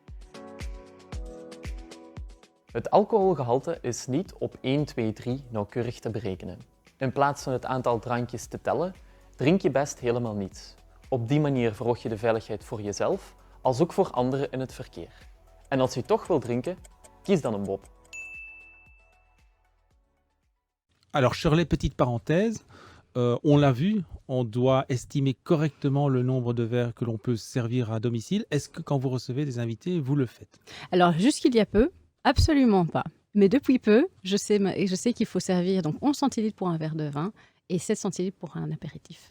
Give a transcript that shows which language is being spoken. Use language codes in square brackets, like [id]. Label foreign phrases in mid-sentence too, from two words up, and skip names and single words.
[nl] Het alcoholgehalte is niet op 1, 2, 3 nauwkeurig te berekenen. In plaats van het aantal drankjes te tellen, drink je best helemaal niets. Op die manier verhoog je de veiligheid voor jezelf, als ook voor anderen in het verkeer. En als je toch wil drinken, kies dan een Bob. [fr] Alors Shirley, petite parenthèse, on l'a vu, on doit estimer correctement le nombre de verres que l'on peut servir à domicile. Est-ce que quand vous recevez des invités, vous le faites? Alors, jusqu'il y a peu, absolument pas. Mais depuis peu, je sais qu'il faut servir donc 11 centilitres pour un verre de vin et 7 centilitres pour un apéritif.